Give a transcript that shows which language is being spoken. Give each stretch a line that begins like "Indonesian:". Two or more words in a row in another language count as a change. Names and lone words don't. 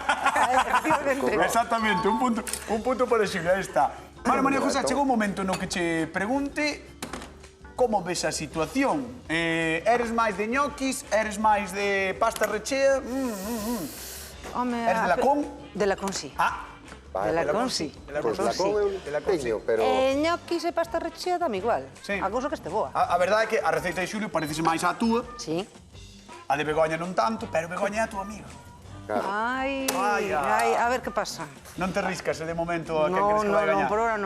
Galician: Exactamente, un punto para Xulio, aí está. Vale, María José, chegou un momento no que che pregunte como ves a situación. Eres máis de ñoquis, eres máis de pasta rechea? Home, Eres de Lacón? De Lacón, sí. Ah, De Lacón, sí. Pois la come un teño, pero... Ñoquis e pasta rechea dame igual. Sí. A cousa que este boa. a verdade é que a receita de Xulio parecese máis á túa, Sí. a de Begoña non tanto, pero Begoña é a túa amiga. Ai, Vaya. ai, a ver que pasa. Non te riscas de momento a quen No, crees que no, vai no, gañar. por ahora non.